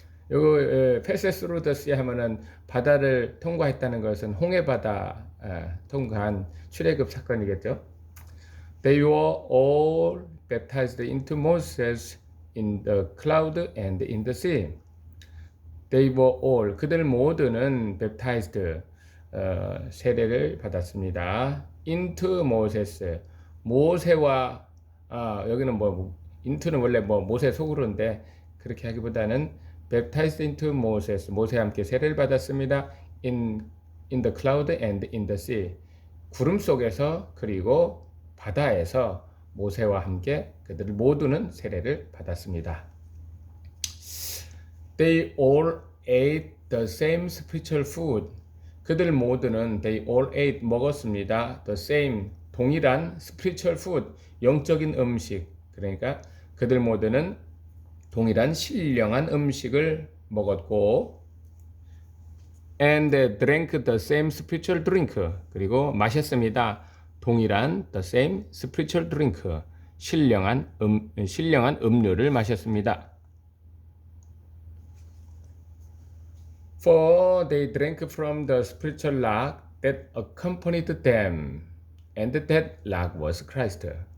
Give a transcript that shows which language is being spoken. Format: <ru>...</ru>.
<ko>요거</ko> <en>pass through the sea</en> <ko>하면은 바다를 통과했다는 것은 홍해바다 통과한 출애굽 사건이겠죠.</ko> <en>They were all baptized into Moses in the cloud and in the sea. They were all,</en> <ko>그들 모두는 baptized, 세례를 받았습니다. into Moses, 모세와, 여기는 into는 원래 모세 속으로인데 그렇게 하기보다는</ko> <en>baptized into Moses,</en> <ko>모세와 함께 세례를 받았습니다.</ko> <en>in the cloud and in the sea,</en> <ko>구름 속에서 그리고 바다에서 모세와 함께 그들 모두는 세례를 받았습니다.</ko> <en>They all ate the same spiritual food.</en> <ko>그들 모두는</ko> <en>they all ate,</en> <ko>먹었습니다. the same, 동일한</ko> <en>spiritual food,</en> <ko>영적인 음식. 그러니까 그들 모두는 동일한 신령한 음식을 먹었고,</ko> <en>and they drank the same spiritual drink.</en> <ko>그리고 마셨습니다. 동일한</ko> <en>the same spiritual drink,</en> <ko>신령한 음료를 마셨습니다.</ko> <en>For they drank from the spiritual rock that accompanied them, and that rock was Christ.</en>